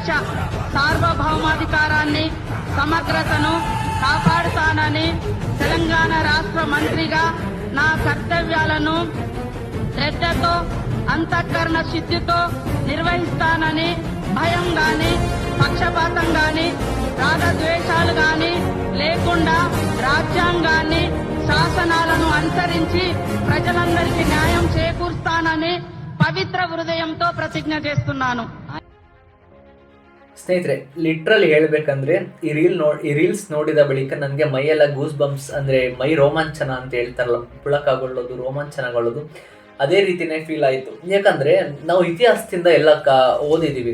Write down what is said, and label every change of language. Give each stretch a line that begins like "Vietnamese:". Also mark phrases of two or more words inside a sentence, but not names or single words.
Telugu: సార్వభౌమాధికారాన్ని, సమగ్రతను కాపాడుతానని, తెలంగాణ రాష్ట్ర మంత్రిగా నా కర్తవ్యాలను శ్రద్ధతో, అంతఃకరణ శుద్ధితో నిర్వహిస్తానని, భయం గాని, పక్షపాతం గాని, రాగద్వేషాలు గాని లేకుండా రాజ్యాంగాన్ని, శాసనాలను అనుసరించి ప్రజలందరికీ న్యాయం చేకూరుస్తానని పవిత్ర హృదయంతో ప్రతిజ్ఞ చేస్తున్నాను.
Kannada: ಸ್ನೇಹಿತರೆ, ಲಿಟ್ರಲಿ ಹೇಳ್ಬೇಕಂದ್ರೆ ಈ ರೀಲ್ಸ್ ನೋಡಿದ ಬಳಿಕ ನನಗೆ ಮೈಯೆಲ್ಲ
English: goose bumps
Kannada: ಅಂದ್ರೆ ಮೈ ರೋಮಾಂಚನ ಅಂತ ಹೇಳ್ತಾರಲ್ಲ, ಪುಳಕಗೊಳ್ಳೋದು, ರೋಮಾಂಚನಗೊಳ್ಳೋದು, ಅದೇ ರೀತಿನೇ ಫೀಲ್ ಆಯಿತು. ಯಾಕಂದ್ರೆ ನಾವು ಇತಿಹಾಸದಿಂದ ಎಲ್ಲ ಓದಿದೀವಿ.